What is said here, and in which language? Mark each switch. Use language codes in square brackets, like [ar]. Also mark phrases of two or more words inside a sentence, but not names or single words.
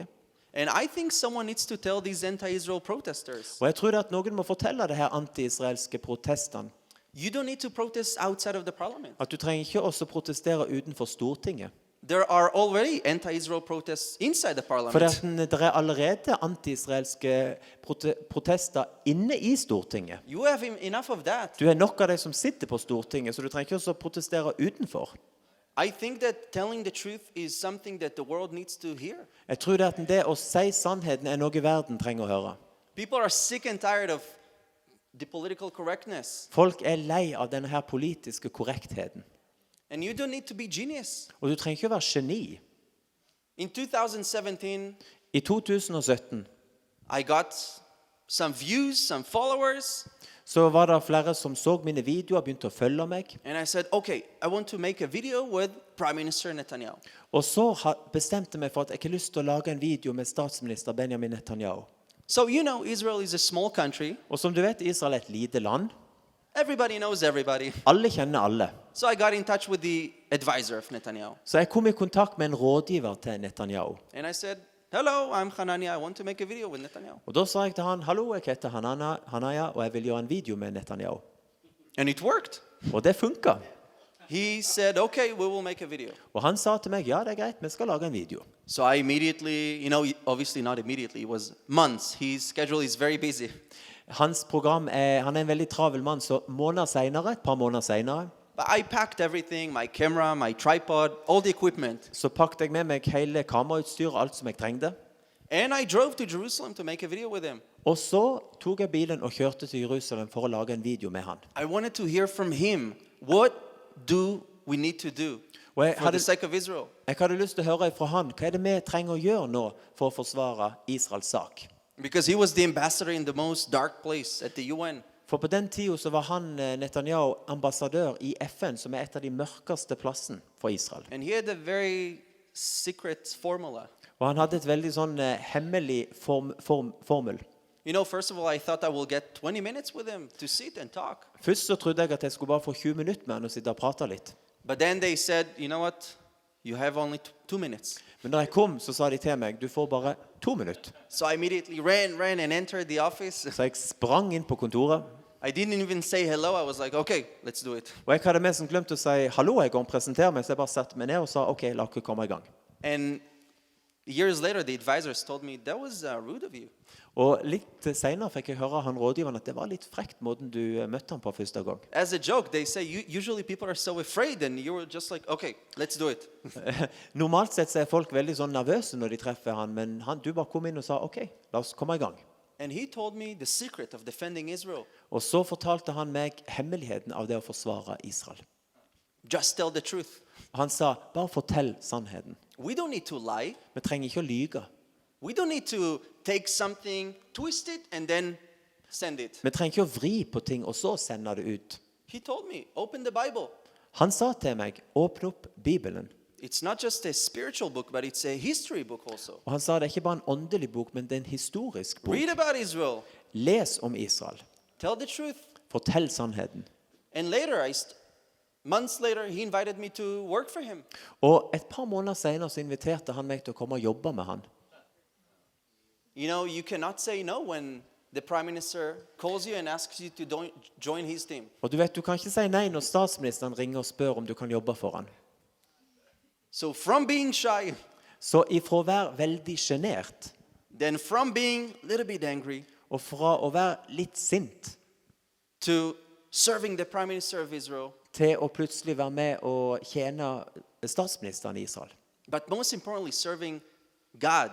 [en] And I think someone needs to tell these anti-Israel protesters, [no] Og jeg tror det at noen må fortelle det her anti-israelske protestene. [en] you don't need to protest outside of the parliament. [no] At du trenger ikke også protestere utenfor Stortinget. [en] There are already anti-Israel protests inside the For parliament. [no] det er allerede anti-israelske protester inne i Stortinget. [en] You have enough of that. [no] Du er nok av de som sitter på Stortinget, så du trenger ikke også protestere utenfor. [en] I think that telling the truth is something that the world needs to hear. [no] Jeg tror at det å si sannheten er noe verden trenger å høre. [en] People are sick and tired of the political correctness. [no] Folk er lei av denne her politiske korrektheten. [en] And you don't need to be genius. [no] Og du trenger ikke å være geni. [en] In 2017, [no] I 2017 [en] I got some views, some followers, [no] så var det flere som så mine videoer, begynte å følge meg. [en] and I said, okay, I want to make a video with Prime Minister Netanyahu. [no] Og så bestemte jeg meg for at jeg har lyst til å lage en video med statsminister Benjamin Netanyahu. [en] So you know, Israel is a small country. [no] Og som du vet, Israel er et lite land. [en] Everybody knows everybody. [no] Alle kjenner alle. [en] So I got in touch with the advisor of Netanyahu. [no] Så jeg kom i kontakt med en rådgiver til Netanyahu. [en] And I said, hello, I'm Hananya. I want to make a video with Netanyahu. [no] Og da sa jeg til han, hallo, jeg heter Hananya, og jeg vil gjøre en video med Netanyahu. [en] And it worked. [no] Og det funket. [en] He said, okay, we will make a video. [no] Og han sa til meg, ja, det er greit, vi skal lage en video. [en] So I immediately, you know, obviously not immediately, it was months. His schedule is very busy. [no] Hans program han er en veldig travel mann, så et par måneder senere, [en] But I packed everything, my camera, my tripod, all the equipment. [no] Så pakket jeg med meg hele kamerautstyr, alt som jeg trengte. [en] And I drove to Jerusalem to make a video with him. [no] Og så tok jeg bilen og kjørte til Jerusalem for å lage en video med han. [en] I wanted to hear from him, what do we need to do [no] Og jeg [en] for the sake of Israel? [no] hadde lyst til å høre fra han, hva er det vi trenger å gjøre nå for å forsvare Israels sak? [en] Because he was the ambassador in the most dark place at the UN. [no] For på den tiden så var han Netanyahu ambassadør i FN, som er et av de mørkeste plassen for Israel. [en] And he had a very secret formula. [no] Og han hadde et veldig sånn hemmelig formel. [en] You know, first of all, I thought I will get 20 minutes with him to sit and talk. [no] Først så trodde jeg at jeg skulle bare få 20 minutter med han og sitte og prate litt. [en] But then they said, you know what? You have only 2 minutes. [no] Men da jeg kom, så sa de til meg, du får bare 2 minutter. [en] So I immediately ran and entered the office. [no] Så jeg sprang inn på kontoret. [en] I didn't even say hello. I was like, okay, let's do it. [no] Og jeg hadde mest glemt å si hallo en gang, presentere meg, så jeg bare satte meg ned og sa, ok, la oss komme i gang. [en] And years later, the advisors told me, that was rude of you. [no] Og litt senere fikk jeg høre han rådgiveren at det var litt frekt måten du møtte han på første gang. [en] As a joke, they say, usually people are so afraid, and you were just like, okay, let's do it. [no] Normalt sett så er folk veldig sånn nervøse når de treffer han, men du bare kom inn og sa, ok, la oss komme i gang. [en] And he told me the secret of defending Israel. [no] Og så fortalte han meg hemmeligheten av det å forsvare Israel. [en] Just tell the truth. [no] Han sa, bare fortell sannheten. [en] We don't need to lie. [no] Vi trenger ikke å lyge. [en] We don't need to take something, twist it, and then send it. [no] Vi trenger ikke å vri på ting og så sende det ut. [en] He told me, open the Bible. [no] Han sa til meg, åpne opp Bibelen. [en] It's not just a spiritual book, but it's a history book also. [no] Og han sa, det er ikke bare en åndelig bok, men det er en historisk bok. [en] Read about Israel. [no] Les om Israel. [en] Tell the truth. [no] Fortell sannheten. [en] And later, months later, he invited me to work for him. [no] Og et par måneder senere så inviterte han meg til å komme og jobbe med han. [en] You know, you cannot say no when the prime minister calls you and asks you to join his team. [no] Og du vet, du kan ikke si nei når statsministeren ringer og spør om du kan jobbe for han. [en] So from being shy, [no] Så ifra å være veldig genert, [en] then from being a little bit angry, [no] og fra å være litt sint, [en] to serving the prime minister of Israel, [no] til å plutselig være med og tjene statsministeren i Israel. [en] but most importantly, serving God.